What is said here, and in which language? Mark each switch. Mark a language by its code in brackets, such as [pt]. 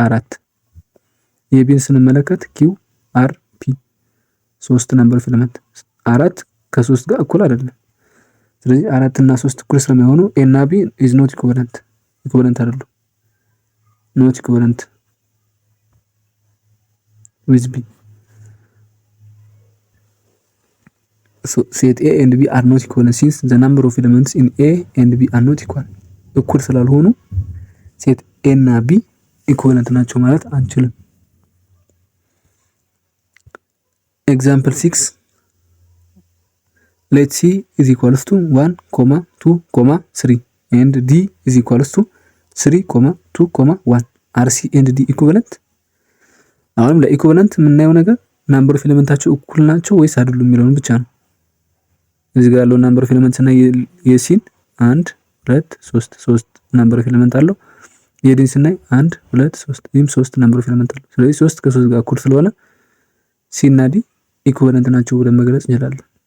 [am] 4። የቢን ስንመለከት ኪው አር ፒ 3 ናምበር ኦፍ ኤሌመንት። 4 ከ3 ጋር እኩል አይደለም። ስለዚህ 4 እና 3 እኩል ስለማይሆኑ ኤ እና ቢ ኢዝ ኖት ኢኩቫለንት አይደሉም። ኖት ኢኩቫለንት ዊዝ ቢ [en] so set a and b are not equal [am] since the number of elements in a and b are not equal እኩል ስላልሆኑ ሴት ኤ እና ቢ ኢኩቫለንት ናቸው ማለት አንችልም። ኤግዛምፕል 6 [en] let c is equals to 1, 2, 3 and d is equals to 3, 2, 1 are c and d equivalent? [am] አሁንም ለኢኩቫለንት የምናየው ነገር ናምበር ኦፍ ኤሌመንታቸው እኩል ናቸው ወይስ አይደሉም የሚለውን ብቻ ነው። እዚህ ጋር ያለው ናምበር ኦፍ ኤሌመንት እና የሲን 1 2 3 ናምበር ኦፍ ኤሌመንት አለው። የዲን ስናይ 1 2 3 ይህም 3 ናምበር ኦፍ ኤሌመንት አለው። ስለዚህ 3 ከ3 ጋር እኩል ስለሆነ ሲ እና ዲ ኢኩቫለንት ናቸው ብለን መግለጽ እንችላለን።